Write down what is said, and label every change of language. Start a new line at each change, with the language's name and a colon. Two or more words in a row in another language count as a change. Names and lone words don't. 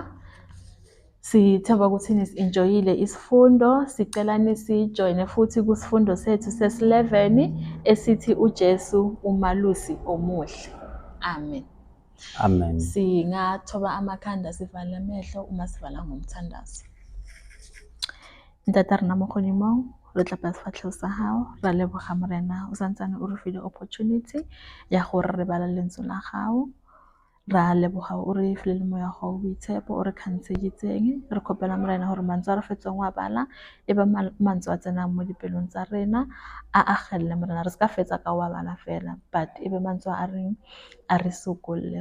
Zulu: Sithemba ukuthi nisenjoyile isifundo. Sicela nisijoyine futhi kusifundo sethu sesi-11 esithi uJesu umalusi omuhle. Amen. Amen. Singathoba amakhanda sivale amehlo uma sivala ngomthandazo.
Tswana: Ntate rena mo godimong re tlapa sefatlhego sa gago, ra leboga morena o santsane o re file opportunity ya gore re bala lentswe la gago. Ra leboga o re file le moya wa gago boitshepo o re kgantsheditseng. Re kgopela morena gore mantswe a re fetsang wa bala e ba mantswe a tsenang mo dipelong tsa rena a agelele morena, re ska fetsa ka wa bala fela, but e be mantswe a reng a re sokolle.